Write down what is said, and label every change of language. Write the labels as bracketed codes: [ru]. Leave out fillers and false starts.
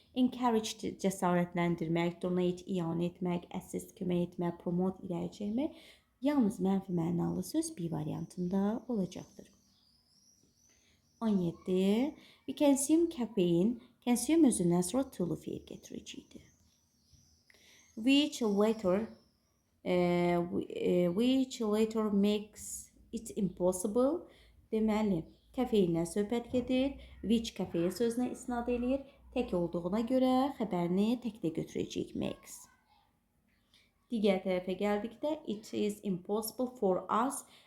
[az] Encourage, cəsarətləndirmək, donate, iyanə etmək, assist, kömək etmək, promote, irəli çəkmək. Yalnız mənfi mənalı söz B variantında olacaqdır. 17. [en] We consume caffeine. [az] Consume özündən sonra to-lu fe'il gətirəcəkdir. [en] Which later makes it impossible. [az] Deməli, kafeindən söhbət gedir. Which kafein sözünə isnad edir. Tək olduğuna görə xəbərini təkdə götürəcəyik makes. Digər tərəfə gəldikdə [en] it is impossible for us.